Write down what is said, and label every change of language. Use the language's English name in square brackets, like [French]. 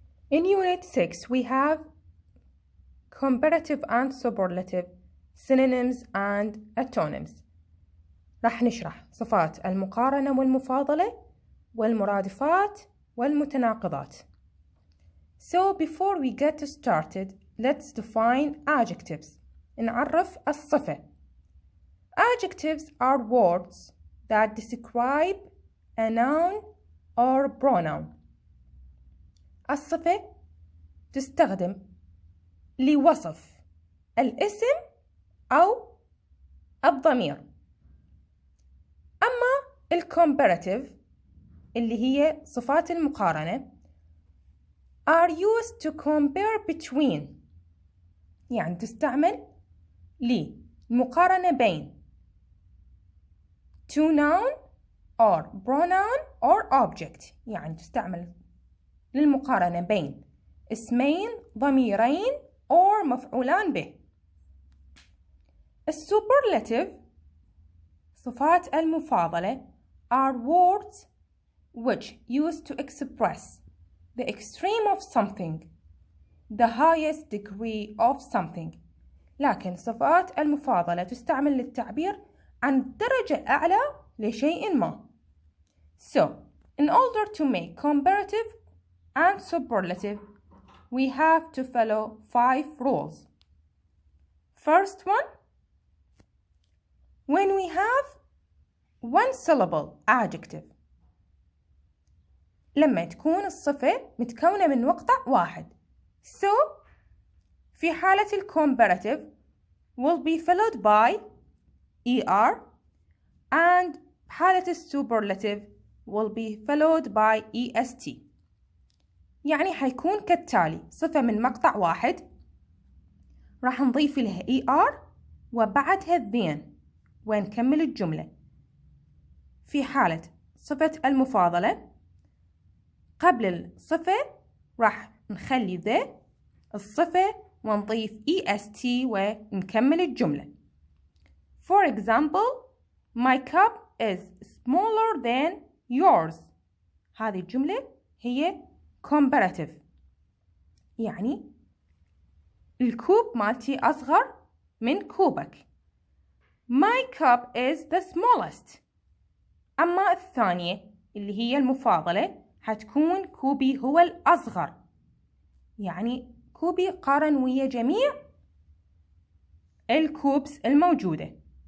[English] In Unit 6 we have comparative and superlative, synonyms and antonyms. [Arabic] راح نشرح صفات المقارنة والمفاضلة والمرادفات والمتناقضات. [English] So before we get started, let's define adjectives. [Arabic] نعرف الصفة. [English] Adjectives are words that describe a noun or pronoun. [Arabic] الصفة تستخدم لوصف الاسم أو الضمير. أما الcomparative اللي هي صفات المقارنة [English] are used to compare between، [Arabic] يعني تستعمل للمقارنة بين [English] to noun or pronoun or object، [Arabic] يعني تستعمل للمقارنة بين اسمين ضميرين or مفعولان به. السوبرلاتيف صفات المفاضلة [English] are words which used to express the extreme of something, the highest degree of something. [Arabic] لكن صفات المفاضلة تستعمل للتعبير عن الدرجة الأعلى لشيء ما. [English] So, in order to make comparative and superlative, we have to follow 5 rules. First one, when we have one syllable adjective، [Arabic] لما تكون الصفة متكونة من مقطع واحد. [English] So, [Arabic] في حالة [English] comparative will be followed by ER and حالة superlative will be followed by EST. [Arabic] يعني حيكون كالتالي: صفة من مقطع واحد راح نضيف لها ER وبعدها then ونكمل الجملة. في حالة صفة المفاضلة قبل الصفة راح نخلي the الصفة ونضيف EST ونكمل الجملة. [English] For example, my cup is smaller than yours. [Arabic] هذه الجملة هي comparative، يعني الكوب مالتي أصغر من كوبك. [English] My cup is the smallest. [Arabic] أما الثانية اللي هي المفاضلة حتكون كوبي هو الأصغر، يعني كوبي قارن ويا جميع الكوبس الموجودة.